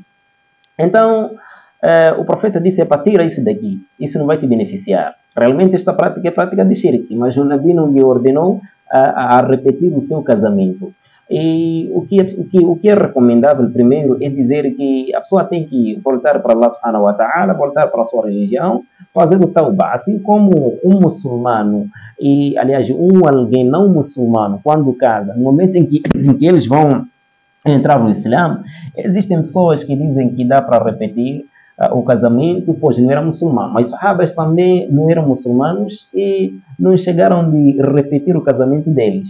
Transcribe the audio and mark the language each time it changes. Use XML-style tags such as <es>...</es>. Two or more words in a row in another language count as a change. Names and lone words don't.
<pt>Então o profeta disse, tira isso daqui, isso não vai te beneficiar. Realmente esta prática é prática de shirk, mas o Nabi não lhe ordenou a repetir o seu casamento. E o que é recomendável primeiro é dizer que a pessoa tem que voltar para Allah</pt> <ar>سبحانه وتعالى,</ar> <pt>voltar para a sua religião, fazer o tauba, assim como um muçulmano e, aliás, alguém não muçulmano, quando casa, no momento em que eles vão entrar no Islã, existem pessoas que dizem que dá para repetir o casamento, pois não era muçulmano, mas os sahabas também não eram muçulmanos e não chegaram de repetir o casamento deles.</pt>